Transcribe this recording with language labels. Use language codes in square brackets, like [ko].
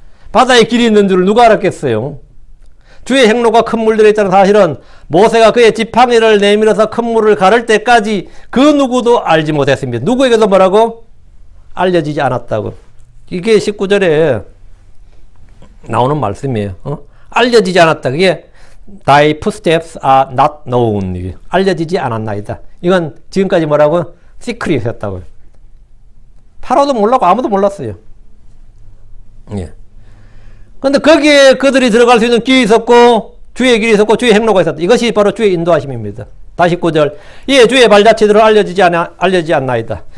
[ko] 바다에 길이 있는 줄 누가 알았겠어요. 주의 행로가 큰 물들에 있다는 사실은 모세가 그의 지팡이를 내밀어서 큰 물을 가를 때까지 그 누구도 알지 못했습니다. 누구에게도 뭐라고? 알려지지 않았다고. 이게 19절에 나오는 말씀이에요. 알려지지 않았다. 그게 [en] Thy footsteps are not known. [ko] 알려지지 않았나이다. 이건 지금까지 뭐라고? 시크릿이었다고요. 파라오도 몰랐고 아무도 몰랐어요. 예. 근데 거기에 그들이 들어갈 수 있는 길이 있었고 주의 길이 있었고 주의 행로가 있었다. 이것이 바로 주의 인도하심입니다. 다시 9절. 이에 주의 발자취들을 알려지지 않나이다.